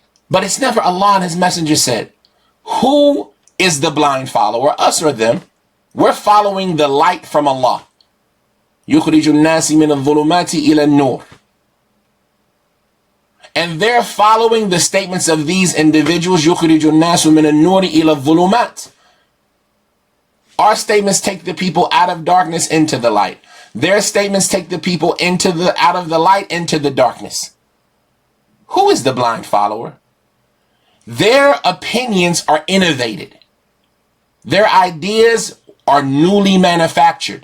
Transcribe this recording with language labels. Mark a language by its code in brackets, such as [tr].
[en] But it's never Allah and His Messenger said. Who is the blind follower, us or them? We're following the light from Allah. [ar] يُخْرِجُ النَّاسِ مِنَ الظُّلُمَاتِ إِلَى النُّورِ. [en] And they're following the statements of these individuals. [ar] يُخْرِجُ النَّاسُ مِنَ النُّورِ إِلَى الظُّلُمَاتِ. [en] Our statements take the people out of darkness into the light. Their statements take the people out of the light into the darkness. Who is the blind follower? Their opinions are innovated. Their ideas are newly manufactured.